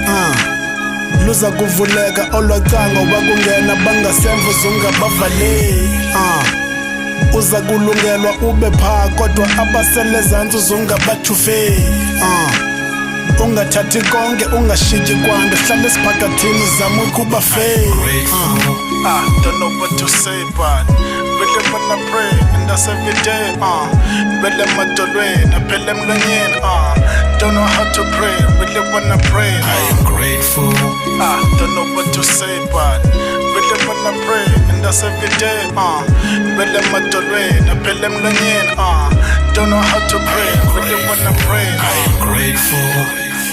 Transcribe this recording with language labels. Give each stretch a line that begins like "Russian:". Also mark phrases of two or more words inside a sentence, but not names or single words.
Xhosa: Luzakuvuleka olwacango wakungena abangasemva ungabavaleki. Uza kulungelwa ube phaa kodwa abasel'ezantsi ungabathufeki. Ungathathi konke ungashiyeki kwanto hlala esiphakathini zama ukuba fair.
English: Don't know what to say, but really wanna pray, and that's every day,
Xhosa: Bele madolweni, aphele emlonyeni,
English: don't know how to pray, really wanna pray, I am grateful, don't know what to say, but really wanna pray, and that's every day,
Xhosa: Bele madolweni, aphele emlonyeni,
English: don't know how to pray, really wanna pray, I am grateful.